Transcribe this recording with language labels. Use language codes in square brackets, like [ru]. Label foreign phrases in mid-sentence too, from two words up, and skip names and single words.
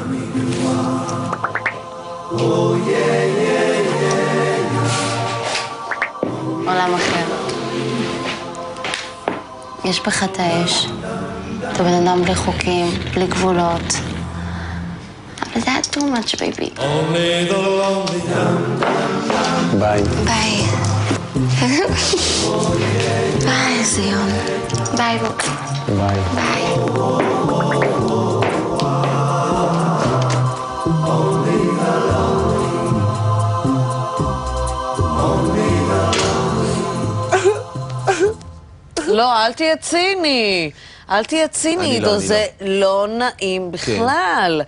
[he] עולם אחר. יש בך את האש. אתה בן אדם בלי חוקים, בלי גבולות. אבל זה היה [en] too much, baby. [he] ביי. ביי. ביי, זיון. ביי, בוק. ביי. ביי. לא, אל תהיה ציני. אל תהיה ציני, עידו, זה לא נעים בכלל.